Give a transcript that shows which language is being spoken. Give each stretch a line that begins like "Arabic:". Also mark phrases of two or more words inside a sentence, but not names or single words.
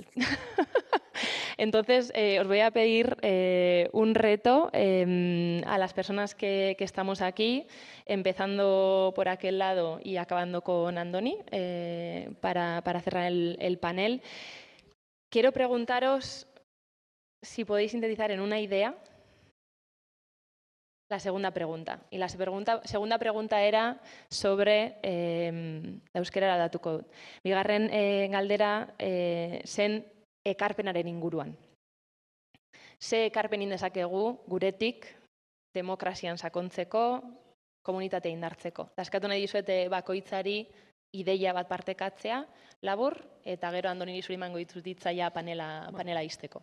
Spanish: Entonces, os voy a pedir un reto a las personas que estamos aquí, empezando por aquel lado y acabando con Andoni, para cerrar el panel. Quiero preguntaros si podéis sintetizar en una idea la segunda pregunta. Y la segunda pregunta era sobre
Basque: euskera datuko. Bigarren galdera zen ekarpenaren inguruan. Ze ekarpen dezakegu guretik demokrazian sakontzeko, komunitate indartzeko. Eskatu nahi dizuete bakoitzari ideia bat partekatzea, labur, eta gero Andoni zuri emango ditzaia panela izteko.